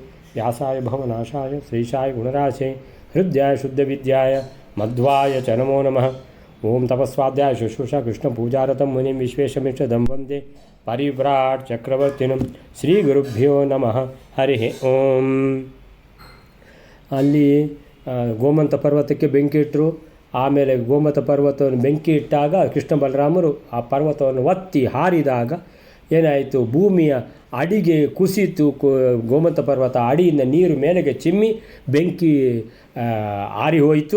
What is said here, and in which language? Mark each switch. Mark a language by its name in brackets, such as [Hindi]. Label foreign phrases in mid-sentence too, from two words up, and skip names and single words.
[Sanskrit] व्यासाय भवनाशाय श्रीशाय गुणराशे हृद्याय शुद्धविद्याय मध्वाय च नमो नमः। ओम तपस्वाध्याय शुश्रूषा कृष्ण पूजारतं मुनिं विश्वेशमिष्टदं वन्दे परिव्राट् चक्रवर्तिनं ಶ್ರೀ ಗುರುಭ್ಯೋ ನಮಃ ಹರಿ ಓಂ. [Kannada] ಅಲ್ಲಿ ಗೋಮಂತ ಪರ್ವತಕ್ಕೆ ಬೆಂಕಿ ಇಟ್ಟರು. ಆಮೇಲೆ ಗೋಮಂತ ಪರ್ವತವನ್ನು ಬೆಂಕಿ ಇಟ್ಟಾಗ ಕೃಷ್ಣ ಬಲರಾಮರು ಆ ಪರ್ವತವನ್ನು ಒತ್ತಿ ಹಾರಿದಾಗ ಏನಾಯಿತು, ಭೂಮಿಯ ಅಡಿಗೆ ಕುಸಿತು. ಗೋಮಂತ ಪರ್ವತ ಅಡಿಯಿಂದ ನೀರು ಮೇಲೆಗೆ ಚಿಮ್ಮಿ ಬೆಂಕಿ ಆರಿ ಹೋಯಿತು.